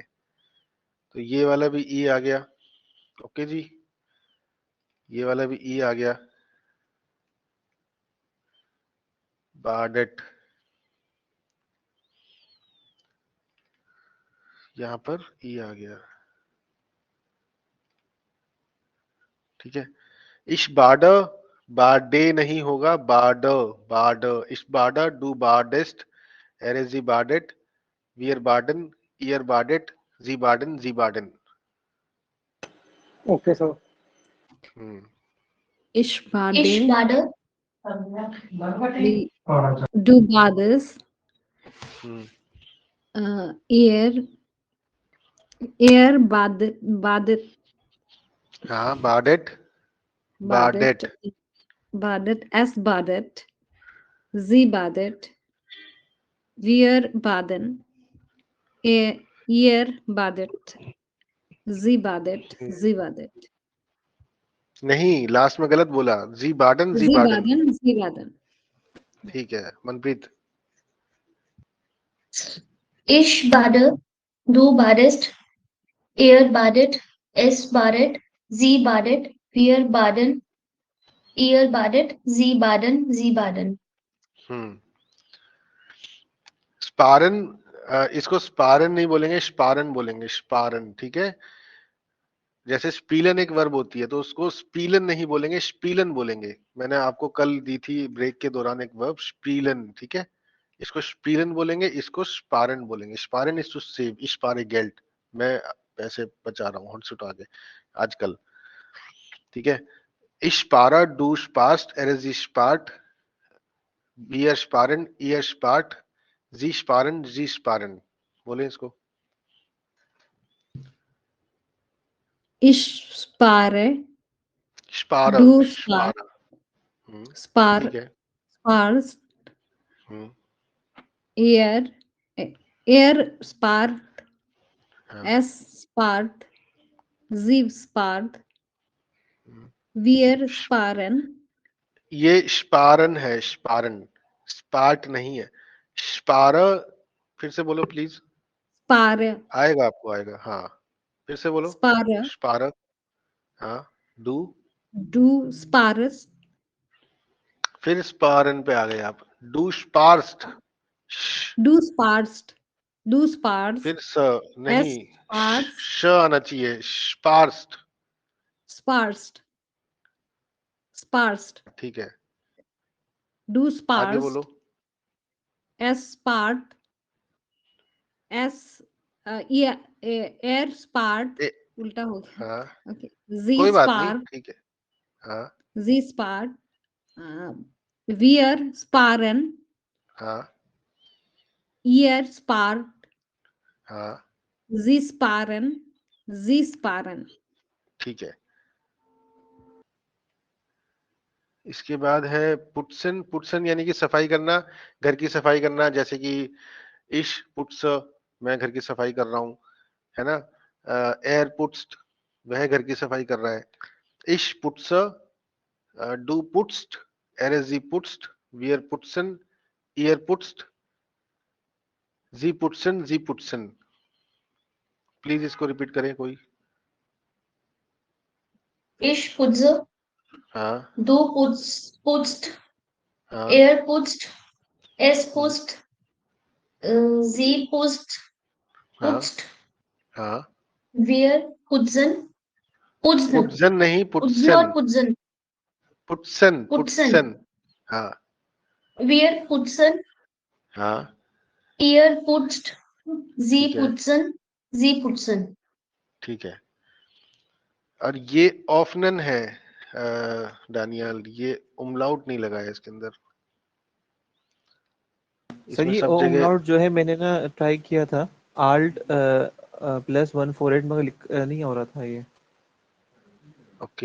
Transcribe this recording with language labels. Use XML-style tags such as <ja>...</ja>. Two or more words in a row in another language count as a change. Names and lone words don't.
<hi>तो ये वाला भी ई आ गया, ओके जी, ये वाला भी ई आ गया, बार्डेट, यहाँ पर ई आ गया, ठीक है।</hi> <de>ich bade, bade</de> <hi>नहीं होगा,</hi> <de>bade, bade, ich bade, du badest, er sie badet, wir baden, ihr badet, sie baden, sie baden.</de> <en>Okay, sir.</en> <de>Ich bade, Ich bade, du badest, er badet,</de> <hi>हाँ,</hi> <de>badet, badet, badet, es badet, sie badet, wir baden, ihr badet, sie badet, sie badet.</de> <hi>नहीं, लास्ट में गलत बोला,</hi> <de>sie baden, sie Sie बार्डन, baden, sie baden.</de> <hi>ठीक है। मनप्रीत,</hi> <de>ich bade, du badest, er badet, es badet, sie badet, wir baden, ihr badet, sie baden, sie baden.</de> <hi>स्पारन, इसको स्पारन नहीं बोलेंगे, स्पारन बोलेंगे, स्पारन, ठीक है। जैसे स्पीलन एक वर्ब होती है तो उसको स्पीलन नहीं बोलेंगे, स्पीलन बोलेंगे। मैंने आपको कल दी थी ब्रेक के दौरान एक वर्ब स्पीलन, ठीक है, इसको स्पीलन बोलेंगे, इसको स्पारन बोलेंगे। स्पारन</hi> <en>is to save,</en> <de>spare Geld,</de> <hi>मैं पैसे बचा रहा हूँ हॉट आगे आजकल, ठीक है।</hi> <de>spare, du sparst, er spart, wir sparen, ihr spart, sie sparen, sie sparen,</de> <hi>बोले इसको।</hi> <de>Ich spare, स्पारा, du spar, spar,</de> <hi>ठीक है,</hi> <de>sparst, er spart, es spart, sie spart, wir sparen.</de> <hi>ये स्पारन है, स्पारन, स्पार्ट नहीं है। स्पारा, फिर से बोलो प्लीज,</hi> <de>Spare,</de> <hi>आएगा आपको, आएगा, हाँ, फिर से बोलो।</hi> <de>spare,</de> <hi>स्पारा, हाँ, डू,</hi> <de>du sparest,</de> <hi>फिर स्पारन पे आ गए आप,</hi> <de>du sparst, du sparst, du sparst,</de> <hi>फिर स नहीं,</hi> <de>sparst,</de> <hi>श आना चाहिए, स्पार्स्ट,</hi> <de>sparst, sparst,</de> <hi>ठीक है,</hi> <de>du</de> <hi>आगे</hi> <de>sparst,</de> <hi>बोलो।</hi> <de>es spart, es er spart,</de> <hi>उल्टा हो गया, हाँ,</hi> <de>okay, sie</de> <hi>कोई बात नहीं,</hi> <de>spart,</de> <hi>ठीक है, हाँ,</hi> <de>sie spart, wir sparen,</de> <hi>हाँ,</hi> <de>ihr spart,</de> <hi>हाँ,</hi> <de>sie sparen, sie sparen.</de> <hi>ठीक है। इसके बाद है पुट्सन, पुट्सन यानी कि सफाई करना, घर की सफाई करना, जैसे कि</hi> <de>ich putze,</de> <hi>मैं घर की सफाई कर रहा हूँ, है ना।</hi> <de>er putzt,</de> <hi>वह घर की सफाई कर रहा है।</hi> <de>ich putze, du putzt, er sie putzt, wir putzen, ihr putzt, sie putzen, sie putzen.</de> <hi>प्लीज इसको रिपीट करें कोई।</hi> <de>Ich putze,</de> <hi>हाँ,</hi> <de>du putzt,</de> <hi>हाँ,</hi> <de>er putzt, es putzt, sie putzt,</de> <hi>हाँ,</hi> <de>putzt,</de> <hi>हाँ,</hi> <de>wir putzen, putzen,</de> <hi>पुट्सन नहीं,</hi> <de>putzen और पुट्सन, putzen, पुट्सन, पुट्सन, पुट्सन, हाँ, wir putzen,</de> <hi>हाँ,</hi> <de>ihr putzt, sie</de> <hi>ठीक है,</hi> <de>putzen, sie putzen.</de> <hi>ठीक है। और ये ऑफनन है, डानियल, ये उमलाउट नहीं लगा है इसके अंदर। सर ये उमलाउट जो है मैंने ना ट्राई किया था, आल्ट +148 मगर नहीं हो रहा था ये।</hi>